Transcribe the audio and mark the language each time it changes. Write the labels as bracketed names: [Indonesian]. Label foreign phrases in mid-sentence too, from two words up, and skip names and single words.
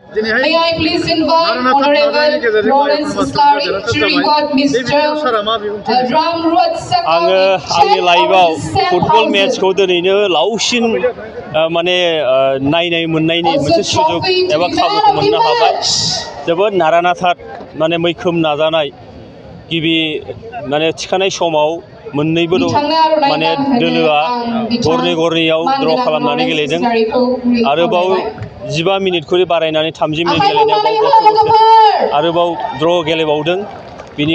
[English] May I please invite Honorable Lawrence Islari to record Mr. Ramrod Sakal. [Bodo] आंनि लाइफआव फुटबल मेचखौ दिनैनो लावसिन माने नायनाय मोननायनि मोनसे सुजुग एबा खाबुखौ मोननो हाबाय जोबोद नारानाथा माने मैखोम नाजानाय गिबि माने थिखानाय समाव मोननैबो माने दोलोआ गरनैयाव द्र खालामनानै गेलेदों आरोबाव 15 मिनिटखौ बारायनानै 30 मिनिट गेलेनायाव आरोबाव द्र गेलेबावदों बिनि